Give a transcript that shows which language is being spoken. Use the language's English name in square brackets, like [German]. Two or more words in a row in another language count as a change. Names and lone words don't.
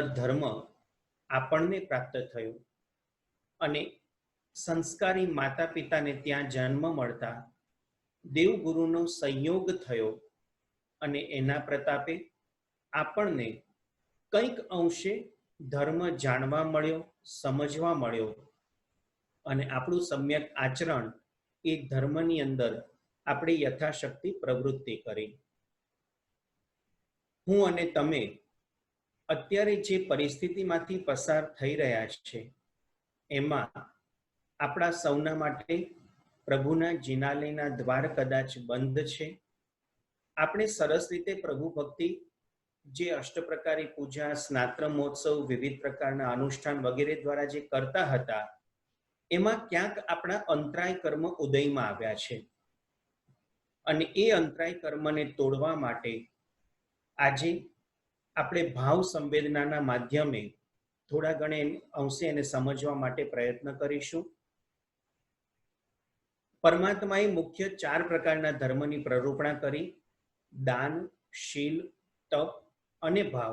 [Gujarati] ધર્મ આપણને પ્રાપ્ત થયો અને સંસ્કારી માતા પિતાને ત્યાં જન્મ મળતા દેવગુરુનો સંયોગ થયો અને એના પ્રતાપે આપણને કંઈક અંશે ધર્મ જાણવા મળ્યો, સમજવા મળ્યો અને આપણું સમ્યક આચરણ એ ધર્મની અંદર આપણે યથાશક્તિ પ્રવૃત્તિ કરી। હું અને તમે અત્યારે જે પરિસ્થિતિમાંથી પસાર થઈ રહ્યા છે એમાં આપણા સૌના માટે પ્રભુના જિનાલયના દ્વાર કદાચ બંધ છે। આપણે સરસ રીતે પ્રભુ ભક્તિ જે અષ્ટપ્રકારી પૂજા, સ્નાત્ર મહોત્સવ, વિવિધ પ્રકારના અનુષ્ઠાન વગેરે દ્વારા જે કરતા હતા એમાં ક્યાંક આપણા અંતરાય કર્મ ઉદયમાં આવ્યા છે અને એ અંતરાય કર્મને તોડવા માટે આજે આપણે ભાવ સંવેદનાના માધ્યમે થોડા ઘણે અંશે એને સમજવા માટે પ્રયત્ન કરીશું। પરમાત્માએ મુખ્ય 4 પ્રકારના ધર્મની પ્રરૂપણા કરી: દાન, શીલ, તપ અને ભાવ।